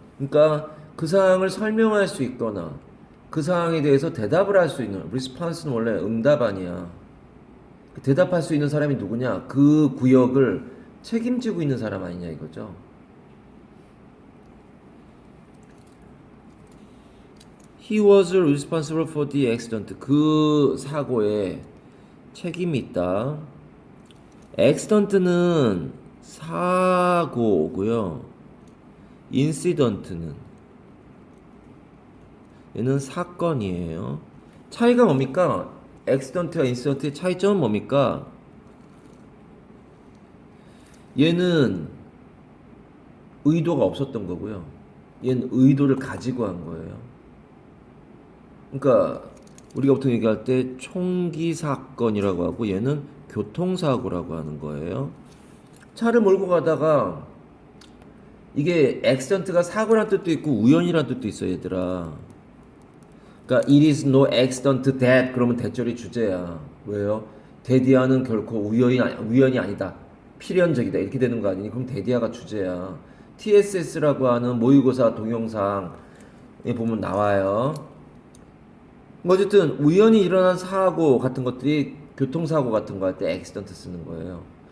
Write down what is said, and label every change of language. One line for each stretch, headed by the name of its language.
Korean: 그러니까 그 사항을 설명할 수 있거나 그 사항에 대해서 대답을 할 수 있는 리스폰스는 원래 응답 아니야. 그 대답할 수 있는 사람이 누구냐? 그 구역을 책임지고 있는 사람 아니냐 이거죠.
English: He was responsible for the accident.
Korean: 그 사고에 책임이 있다. accident는 사고고요. incident는 얘는 사건이에요. 차이가 뭡니까? accident와 incident의 차이점은 뭡니까? 얘는 의도가 없었던 거고요. 얘는 의도를 가지고 한 거예요. 그러니까 우리가 보통 얘기할 때 총기 사건이라고 하고 얘는 교통사고라고 하는 거예요. 차를 몰고 가다가 이게 accident가 사고란 뜻도 있고 우연이란 뜻도 있어 얘들아. 그러니까
English: it is no accident that
Korean: 그러면 대절이 주제야. 왜요? 데디아는 결코 우연이 아니다. 필연적이다. 이렇게 되는 거 아니니? 그럼 데디아가 주제야. TSS라고 하는 모의고사 동영상에 보면 나와요. 어쨌든 우연히 일어난 사고 같은 것들이 교통사고 같은 거 할 때 accident 쓰는 거예요.